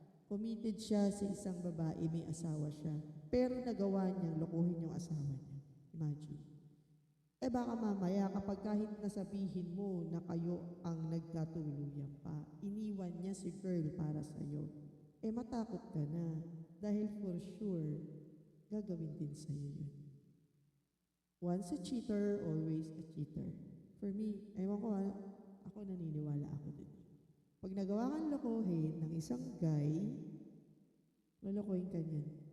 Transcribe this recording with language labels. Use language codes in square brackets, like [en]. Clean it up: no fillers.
[tl] Committed siya sa isang babae, may asawa siya. Pero nagawa niyang lokohin yung asawa niya. Imagine. Baka mamaya kapag kahit nasabihin mo na kayo ang nagkatuluyan pa, iniwan niya si girl para sa'yo, matakot ka na. Dahil for sure, gagawin din sa'yo yun. [en] Once a cheater, always a cheater. [tl] For me, ewan ko ako naniniwala ako din. Pag nagawa kang lokohin ng isang guy, lolokohin ka niyan.